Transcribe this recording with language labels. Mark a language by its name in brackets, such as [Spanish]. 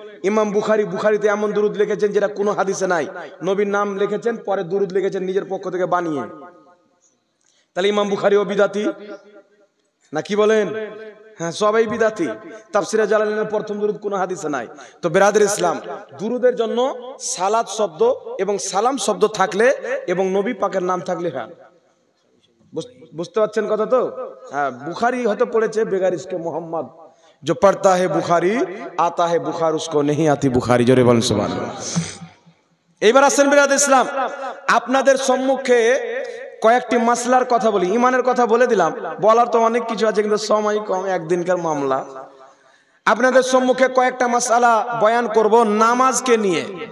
[Bangla] ইমাম বুখারীতে এমন দুরূদ লিখেছেন যেটা কোনো হাদিসে নাই, নবীর নাম লিখেছেন, পরে দুরূদ লিখেছেন নিজের পক্ষ থেকে বানিয়ে, তাহলে ইমাম বুখারীও বিদআতি না। কি বলেন? হ্যাঁ, সবাই বিদআতি। তাফসীরে জালালাইনের প্রথম দুরূদ কোনো হাদিসে নাই। তো বিরাদর ইসলাম, দুরূদের জন্য সালাত শব্দ এবং সালাম শব্দ থাকলে এবং নবী পাকের নাম থাকলে, হ্যাঁ বুঝতে পারছেন কথা তো? হ্যাঁ, বুখারী হয়তো পড়েছে [Hindi] বেগার ইসকে মোহাম্মদ, जो पढ़ता है बुखारी आता है बुखार उसको नहीं आती बुखारी। [Bangla] জোরে বলেন সুবহানাল্লাহ। এইবার আসেন বিরাদর ইসলাম, আপনাদের সম্মুখে কয়েকটি মাসলার কথা বলি। ইমানের কথা বলে দিলাম, বলার তো অনেক কিছু আছে কিন্তু সময় কম, একদিনকার মামলা। আপনাদের সম্মুখে কয়েকটা মাসআলা বয়ান করব নামাজকে নিয়ে।